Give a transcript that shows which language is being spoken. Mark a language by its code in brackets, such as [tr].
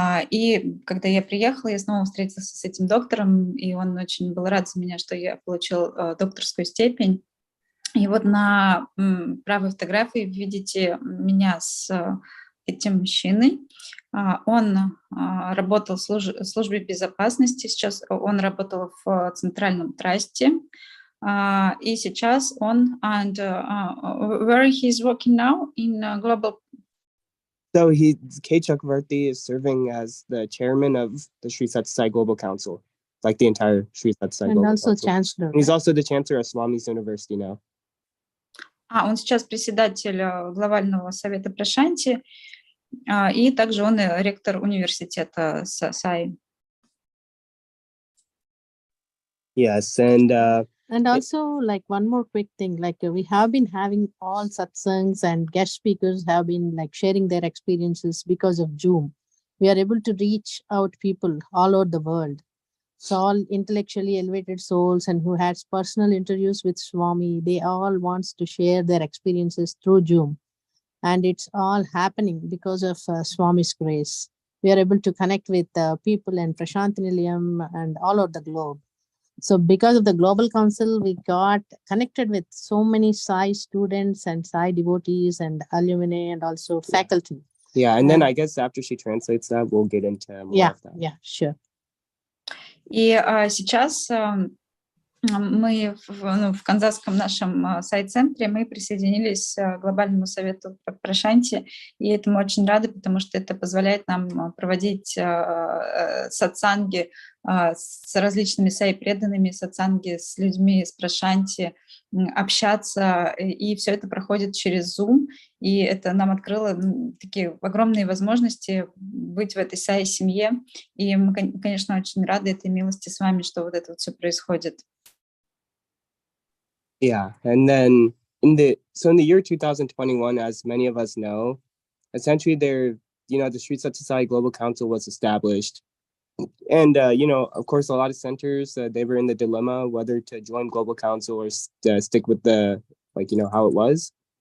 [ru] И когда я приехала, я снова встретился с этим доктором, и он очень был рад за меня, что я получил докторскую степень. И вот на правой фотографии видите меня с этим мужчиной. Он работал в службе безопасности, сейчас он работал в Центральном трасте. И сейчас он, [en] where he's working now in global. So K. Chakravarti is serving as the chairman of the Sri Satyasai Global Council, like the entire Sri Satyasai Global Council. And also chancellor. And he's also the chancellor of Swami's University now. [ru] Он сейчас председатель глобального совета Прашанти, и также он ректор университета Саи. [en] Yes, and also one more quick thing, we have been having all satsangs and guest speakers have been sharing their experiences because of Zoom. We are able to reach out people all over the world. So all intellectually elevated souls and who had personal interviews with Swami, they all wants to share their experiences through Zoom. And it's all happening because of Swami's grace. We are able to connect with people in Prashanti Nilayam and all over the globe. So because of the Global Council, we got connected with so many Sai students and Sai devotees and alumni and also faculty. Yeah, and then I guess after she translates that, we'll get into more of that. Yeah, sure. [ru] И сейчас мы в канзасском нашем сайт-центре мы присоединились к глобальному совету Прашанти, и этому очень рады, потому что это позволяет нам проводить сатсанги с различными сай-преданными, сатсанги с людьми из Прашанти, общаться, и все это проходит через Zoom, и это нам открыло такие огромные возможности быть в этой сай-семье, и мы, конечно, очень рады этой милости с вами, что вот это вот все происходит. [en] Yeah, and then in the year 2021, as many of us know, essentially the Sri Satyasai Global Council was established. And, of course, a lot of centers, they were in the dilemma whether to join Global Council or stick with the, how it was.